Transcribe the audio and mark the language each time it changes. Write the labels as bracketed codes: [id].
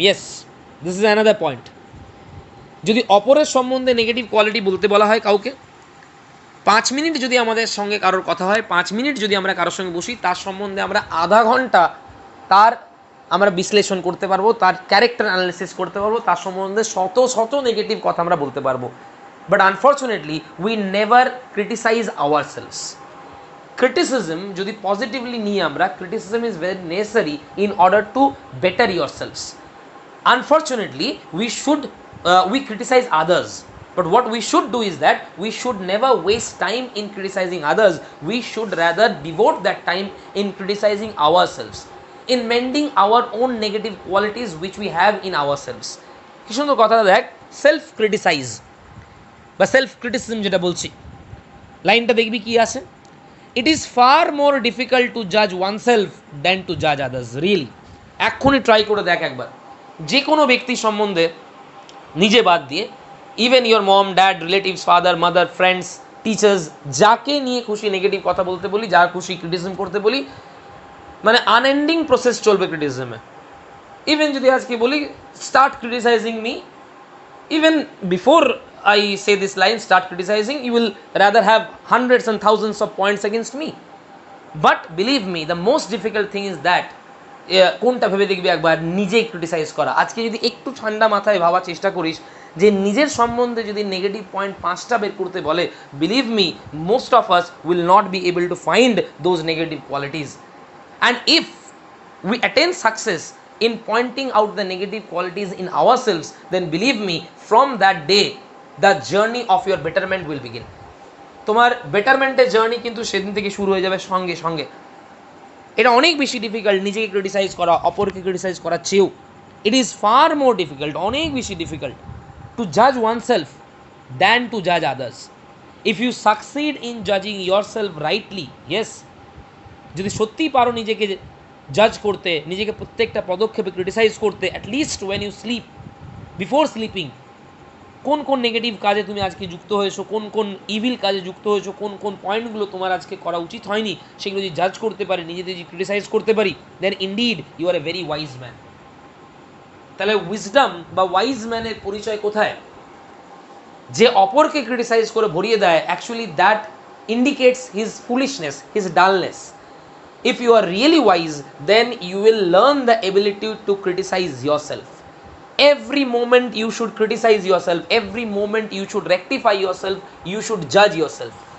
[en] Yes, this is another point. [bn] যদি অপরের সম্বন্ধে নেগেটিভ কোয়ালিটি বলতে বলা হয় কাউকে, 5 মিনিট যদি আমাদের সঙ্গে কারোর কথা হয়, 5 মিনিট যদি আমরা কারোর সঙ্গে বসি, তার সম্বন্ধে আমরা আধা ঘন্টা তার আমরা বিশ্লেষণ করতে পারবো, তার ক্যারেক্টার অ্যানালিসিস করতে পারবো, তার সম্বন্ধে শত শত নেগেটিভ কথা আমরা বলতে পারবো। [en] But unfortunately we never criticise ourselves. [bn] Criticism যদি পজিটিভলি নিয়ে আমরা, [en] Criticism is very necessary in order to better yourselves. Unfortunately we criticize others, but what we should do is that we should never waste time in criticizing others. We should rather devote that time in criticizing ourselves, in mending our own negative qualities which we have in ourselves. [bn] কি সুন্দর কথা দেখ, self criticise বা self criticism যেটা বলছি, লাইনটা দেখবি কি আছে, [en] It is far more difficult to Jaaz one self than two Jaaz others. [bn] রিয়েলি এক্ষুনি ট্রাই করে দেখ একবার, যে কোনো ব্যক্তির সম্বন্ধে নিজে বাদ দিয়ে, [en] even your mom, dad, relatives, father, mother, friends, teachers, [bn] যাকে নিয়ে খুশি নেগেটিভ কথা বলতে বলি, যার খুশি ক্রিটিসিজম করতে বলি, মানে আনএন্ডিং প্রসেস চলবে ক্রিটিসিজমে। [en] even [bn] যদি আজকে বলি [en] Start criticizing me, even before I say this line, start criticizing, you will rather have hundreds and thousands of points against me. But believe me, the most difficult thing is that [bn] কোনটা ভেবে দেখবি একবার, নিজেই criticise করা। আজকে যদি একটু ঠান্ডা মাথায় ভাবার চেষ্টা করিস যে নিজের সম্বন্ধে যদি নেগেটিভ পয়েন্ট 5টা বের করতে বলে, [en] Believe me, most of us will not be able to find those negative qualities. And if we attain success in pointing out the negative qualities in ourselves, then believe me, from that day the journey of your betterment will begin. [bn] তোমার বেটারমেন্টের journey কিন্তু সেদিন থেকে শুরু হয়ে যাবে সঙ্গে সঙ্গে। এটা অনেক বেশি ডিফিকাল্ট নিজেকে ক্রিটিসাইজ করা, অপরকে ক্রিটিসাইজ করার চেয়েও। [en] it is far more difficult, [bn] অনেক বেশি ডিফিকাল্ট [en] Two Jaaz one self than two Jaaz others. If you succeed in জাজিং your self rightly, [bn] yes, যদি সত্যিই পারো নিজেকে জাজ করতে, নিজেকে প্রত্যেকটা পদক্ষেপে ক্রিটিসাইজ করতে, [en] at least when you sleep, before sleeping, [bn] কোন কোন নেগেটিভ কাজে তুমি আজকে যুক্ত হয়েছো, কোন কোন ইভিল কাজে যুক্ত হয়েছো, কোন কোন পয়েন্টগুলো তোমার আজকে করা উচিত হয়নি, সেগুলো যদি জাজ করতে পারি, নিজেদের যদি ক্রিটিসাইজ করতে পারি, [en] Then indeed you are a very wise man. [bn] তাহলে উইজডম বা ওয়াইজ ম্যানের পরিচয় কোথায়? যে অপরকে ক্রিটিসাইজ করে ভরিয়ে দেয়, [en] Actually that indicates his foolishness, his dullness. If you are really wise, then you will learn the ability to criticize yourself. every moment you should criticize yourself, every moment you should rectify yourself, you should judge yourself.